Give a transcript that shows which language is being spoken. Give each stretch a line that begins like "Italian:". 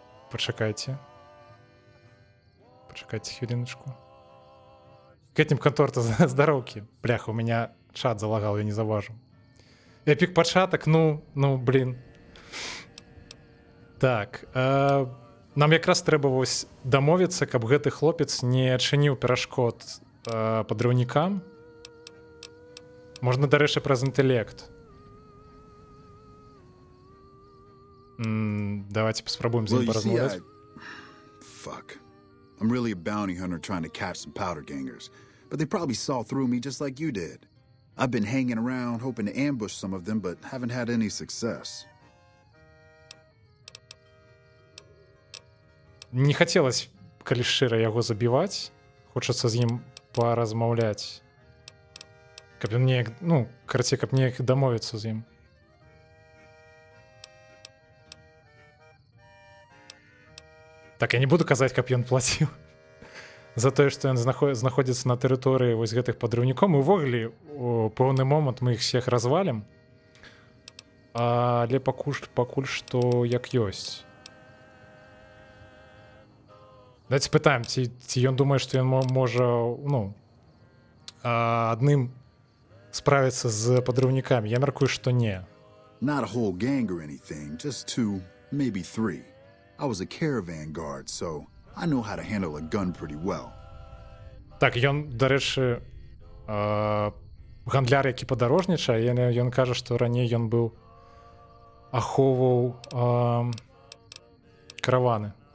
Belarusian: Пачакайце. Пачакайце хвіліначку. Кэтнем канторта здароўкі.
Russian: Бляха, у меня чат залагал, я не заважу.
Belarusian: Эпік пачатак, ну, блин. Так, нам якраз трэба вось дамовіцца, каб гэты хлопец не адчыніў перашкод падрыўнікам. Можна, дарэчы, праз інтэлект. Давайте поспробуем з ним поразмовляць.
English: Fuck. I'm really a bounty hunter trying to catch some powder gangers, but they probably saw through me just like you did. I've been hanging around hoping to ambush some of them, but haven't had any success.
Belarusian: Не хацелось, калі шчыра, яго забіваць. Хочацца з ім паразмаўляць. Каб ён неяк, ну, карацей, каб неяк дамовіцца з ім. Так, я не буду казаць, каб ён плаціў за тое, што ён знаходзіцца на тэрыторыі вось гэтых падрыўнікоў. І ўвогуле, у пэўны момант мы іх всех развалім. Але пакуль што як ёсць. Давайте спытаем, ці ён думае, што ён можа, ну, адным справіцца з падрыўнікамі. Я мяркую, што не.
English: Not a whole gang or anything, just 2, maybe 3. I was a caravan guard, so I know how to handle a gun pretty well.
Belarusian: Так, ён, дарэчы, гандляр, які падарожнічае, ён кажа, што раней ён быў ахоўваў караваны.